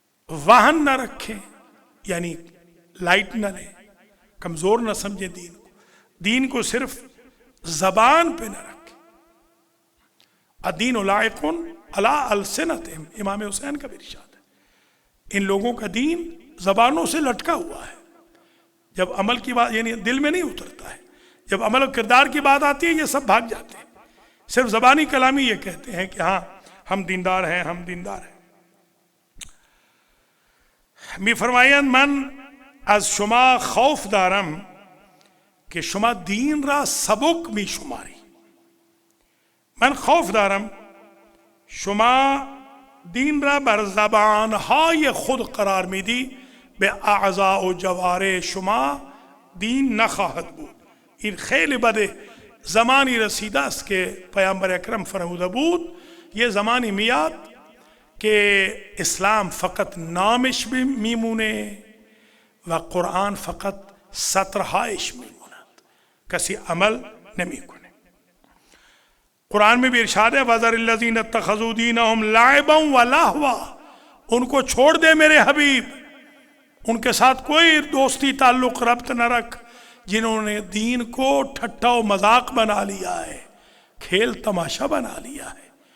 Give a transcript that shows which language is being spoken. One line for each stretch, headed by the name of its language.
Urdu: وہن نہ رکھیں، یعنی لائٹ نہ لیں، کمزور نہ سمجھیں دین کو، دین کو صرف زبان پہ نہ رکھیں۔
Arabic: الدین لائق علی السنتہم،
Urdu: امام حسین کا بھی ارشاد ہے، ان لوگوں کا دین زبانوں سے لٹکا ہوا ہے، جب عمل کی بات یعنی دل میں نہیں اترتا ہے، جب عمل و کردار کی بات آتی ہے یہ سب بھاگ جاتے ہیں، صرف زبانی کلامی یہ کہتے ہیں کہ ہاں ہم دیندار ہیں، ہم دیندار ہیں.
Persian: می فرمایند من از شما خوف دارم که شما دین را سبک می شماری. من خوف دارم شما دین را بر زبانهای خود قرار میدی، به اعضاء و جوارح شما دین نخواهد بود. این خیلی بده. زمانی رسیده است که پیامبر اکرم فرموده بود یہ زمانی میاد که اسلام فقط نامش میمونه و قرآن فقط سطرهایش میموند، کسی عمل نمیکنه.
Urdu: قرآن میں بھی ارشاد ہے
Arabic: وَذَرِ الَّذِينَ اتَّخَذُوا دِينَهُمْ لَعِبًا وَلَهْوًا.
Urdu: ان کو چھوڑ دے میرے حبیب، ان کے ساتھ کوئی دوستی تعلق ربط نہ رکھ جنہوں نے دین کو ٹھٹا و مذاق بنا لیا ہے، کھیل تماشا بنا لیا ہے.